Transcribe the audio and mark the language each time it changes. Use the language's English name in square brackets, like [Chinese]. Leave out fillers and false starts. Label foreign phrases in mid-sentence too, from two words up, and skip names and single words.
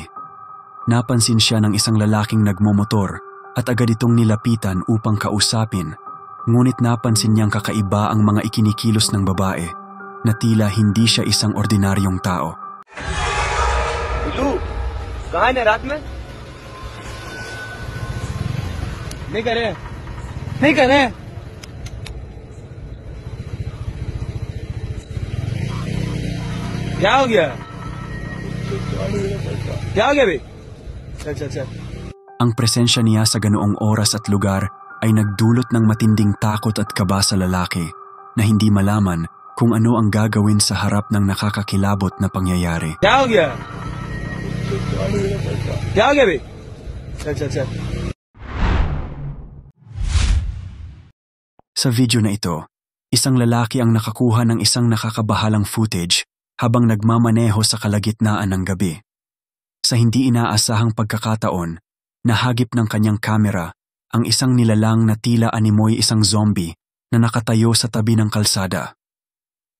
[Filipino] Napansin siya ng isang lalaking nagmomotor at agad itong nilapitan upang kausapin, ngunit napansin niyang kakaiba ang mga ikinikilos ng babae na tila hindi siya isang ordinaryong tao. [Hindi] Hello, कहाँ ना रात में? नहीं कर रहे. नहीं कर रहे. क्या हो गया? क्या हो गया बे? Sir. [Filipino] Ang presensya niya sa ganoong oras at lugar ay nagdulot ng matinding takot at kaba sa lalaki na hindi malaman kung ano ang gagawin sa harap ng nakakakilabot na pangyayari. [Hindi] क्या हो गया? क्या हो गया बे? Sir. [Filipino] Sa video na ito, isang lalaki ang nakakuha ng isang nakakabahalang footage habang nagmamaneho sa kalagitnaan ng gabi. Sa hindi inaasahang pagkakataon, nahagip ng kanyang kamera ang isang nilalang na tila animoy isang zombie na nakatayo sa tabi ng kalsada.